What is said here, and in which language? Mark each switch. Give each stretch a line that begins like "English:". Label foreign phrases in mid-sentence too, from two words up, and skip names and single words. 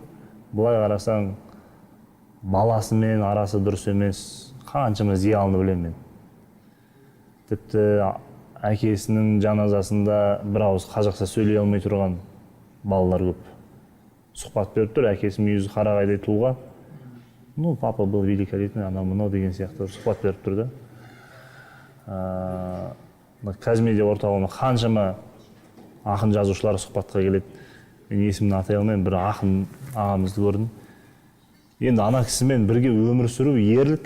Kazakh: Бұлай қарасаң, баласымен арасы дұрыс емес, қаншама зиялыны білемін мен. Тіпті әкесінің жаназасында бір ауыз қазақша сөйлей алмай тұрған балалар көп. Сұхбат беріп тұр, әкесі мүйізі қарағайдай тұлға.
Russian: Ну, папа был великолепный,
Kazakh: анау мынау деген сияқты сұхбат беріп тұр да. Қазмедиа орталығына қаншама ақын жазушылар сұхбатқа келеді. Мен есімін атай алмаймын, бір ақын ағамызды көрдім. Енді ана кісімен бірге өмір сүру ерлік.